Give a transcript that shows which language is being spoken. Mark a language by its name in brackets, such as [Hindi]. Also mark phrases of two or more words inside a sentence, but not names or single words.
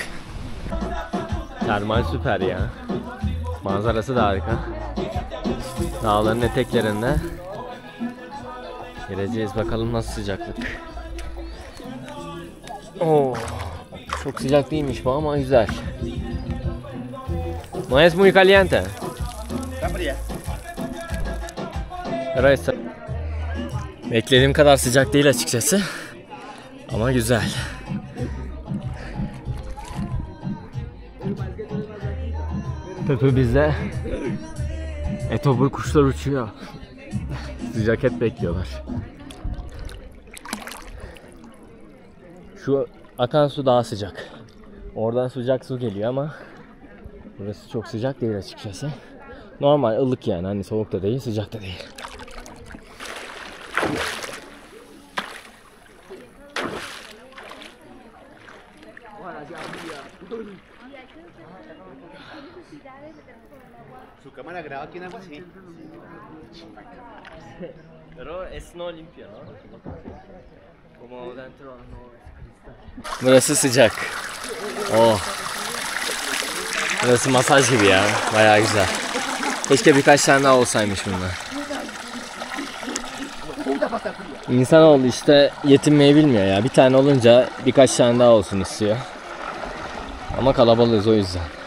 [Turkish] Termal süper ya. Manzarası da harika. Dağların eteklerinde gireceğiz, bakalım nasıl sıcaklık. Oo, çok sıcak değilmiş bu ama güzel. [Spanish] No es muy caliente. [Turkish] Beklediğim kadar sıcak değil açıkçası. Ama güzel. Tepemizde etobur kuşlar uçuyor. Sıcak et bekliyorlar. Şu akan su daha sıcak. Oradan sıcak su geliyor ama burası çok sıcak değil açıkçası. Normal ılık yani, hani soğuk da değil, sıcak da değil. [Spanish] Su cámara graba aquí en agua así. Pero es no limpio, ¿no? Como dentro no es cristal. [Turkish] Burası sıcak. Oh. Burası masaj gibi ya. Bayağı güzel. Keşke birkaç tane daha olsaymış bunlar. İnsanoğlu işte yetinmeyi bilmiyor ya. Bir tane olunca birkaç tane daha olsun istiyor. Ama kalabalığız o yüzden.